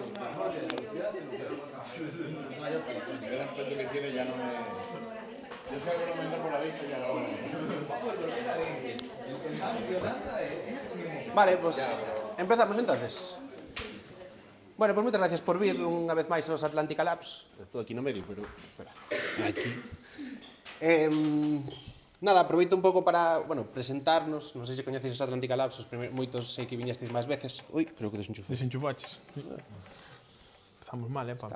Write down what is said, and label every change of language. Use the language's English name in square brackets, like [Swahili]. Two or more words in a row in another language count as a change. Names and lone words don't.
[Spanish] El aspecto que tiene ya no me... Yo sé que no me entra por la vista y ya no... Vale, pues empezamos entonces. [Galician] Bueno, pues moitas gracias por vir unha vez máis aos Atlantica Labs. Estou aquí no medio, pero... Espera, aquí. Nada, aproveito un pouco para, bueno, presentarnos. Non sei se coñeceis os Atlantica Labs, moitos sei que viñasteis máis veces. Ui, creo que desenchufei. Desenchufaches. Empezamos mal, Pablo?